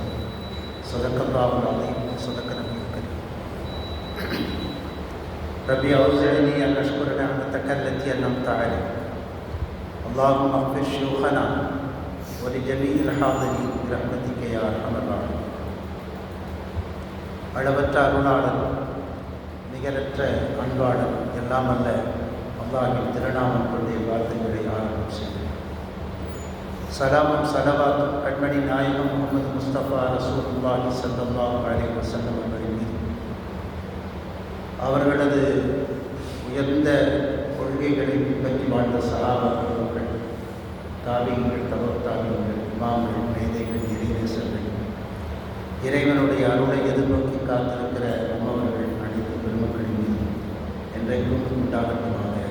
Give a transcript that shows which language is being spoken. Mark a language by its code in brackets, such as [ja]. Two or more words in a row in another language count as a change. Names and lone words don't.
[ar] صدق الله العظيم صدق نبيه الكريم. ربي أوزعني أن أشكر نعمتك التي أنعمت علي. اللهم اغفر شيوخنا ولجميع الحاضرين برحمتك يا أرحم الراحمين. [ta] அளவற்ற அருளாளன் நிகரற்ற அன்பாளன் எல்லாம் அல்ல அல்லாஹ்வின் திருநாமம் கொண்டே வார்த்தைகளை ஆரம்பம் செய்தேன். சலாமும் சலவாத்தும் கண்மணி நாயகம் முகமது முஸ்தபா [ar] رسول الله صلى الله عليه وسلم [ta] அவர்களின் மீது, அவர்களது உயர்ந்த கொள்கைகளை பின்பற்றி வாழ்ந்த சஹாபாக்கள், தாபீன்கள், தபுத் தாபீன்கள், இமாம்கள், மேதைகள், இறைநேசர்கள், இறைவனுடைய அருளை எதிர்நோக்கி காத்திருக்கிற நம்மவர்கள் அனைத்து பெருமக்களின் மீது என்றைக்கும் உண்டாகட்டுமாக.